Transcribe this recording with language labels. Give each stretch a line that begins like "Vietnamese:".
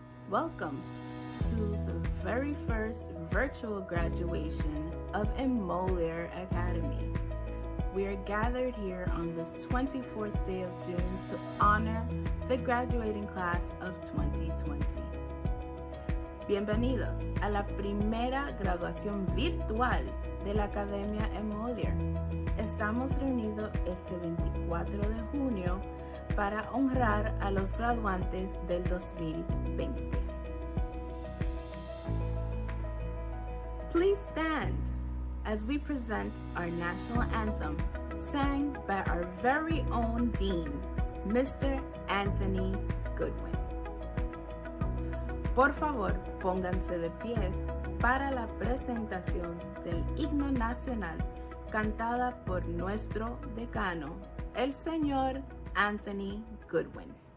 English: Welcome to the very first virtual graduation of Emolior Academy. We are gathered here on this 24th day of June to honor the graduating class of 2020.
Spanish: Bienvenidos a la primera graduación virtual de la Academia Emolior. Estamos reunidos este 24 de junio para honrar a los graduantes del 2020.
English: Please stand as we present our national anthem, sang by our very own Dean, Mr. Anthony Goodwin.
Spanish: Por favor, pónganse de pies para la presentación del himno nacional cantada por nuestro decano, el señor Anthony Goodwin.